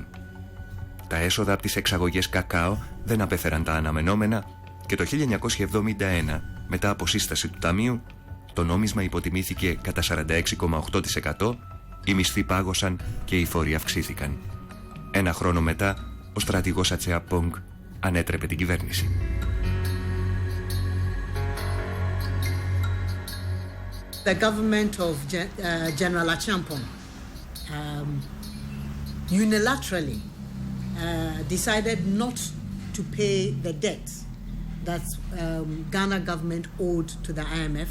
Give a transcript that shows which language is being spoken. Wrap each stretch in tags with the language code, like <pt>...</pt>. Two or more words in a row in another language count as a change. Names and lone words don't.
<el>Τα έσοδα από τις εξαγωγές κακάο δεν απέφεραν τα αναμενόμενα και το 1971, μετά από σύσταση του Ταμείου, το νόμισμα υποτιμήθηκε κατά 46,8%, οι μισθοί πάγωσαν και οι φόροι αυξήθηκαν. Ένα χρόνο μετά, ο στρατηγός Ατσεαπόγκ ανέτρεπε την κυβέρνηση.</el> <en>The government of General Acheampong unilaterally decided not to pay the debt that Ghana government owed to the IMF.</en>